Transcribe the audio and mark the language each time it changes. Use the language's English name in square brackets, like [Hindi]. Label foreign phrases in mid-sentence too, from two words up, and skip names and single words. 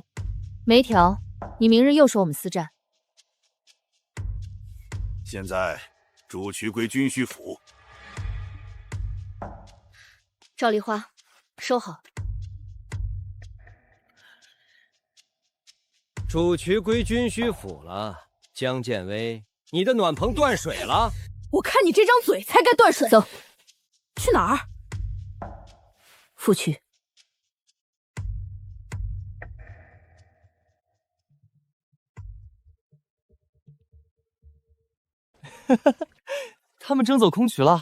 [Chinese] 沒條，你明日又說我們私占。現在主渠歸軍需府。趙麗花，收好。主渠歸軍需府了。江建威，你的暖棚斷水了。我看你這張嘴才該斷水。走，去哪兒？府區。他們征走空渠了？